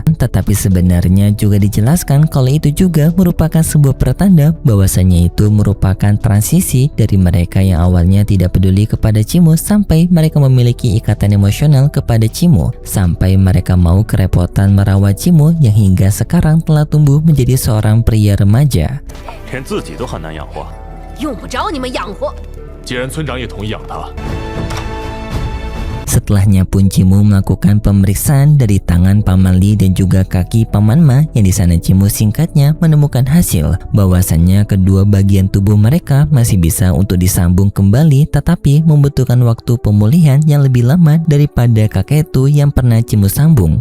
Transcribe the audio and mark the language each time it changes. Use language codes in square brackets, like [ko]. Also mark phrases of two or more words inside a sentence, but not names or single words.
[id] Tetapi sebenarnya juga dijelaskan kalau itu juga merupakan sebuah pertanda bahwasanya itu merupakan transisi dari mereka yang awalnya tidak peduli kepada Cimu sampai mereka memiliki ikatan emosional kepada Cimu, sampai mereka mau kerepotan merawat Cimu yang hingga sekarang telah tumbuh menjadi seorang pria remaja. [zh] 连自己都很难养活。用不着你们养活。既然村长也同意养他， [id] Setelahnya pun Cimu melakukan pemeriksaan dari tangan Paman Li dan juga kaki Paman Ma, yang di sana Cimu singkatnya menemukan hasil bahwasannya kedua bagian tubuh mereka masih bisa untuk disambung kembali, tetapi membutuhkan waktu pemulihan yang lebih lama daripada Kaketu yang pernah Cimu sambung.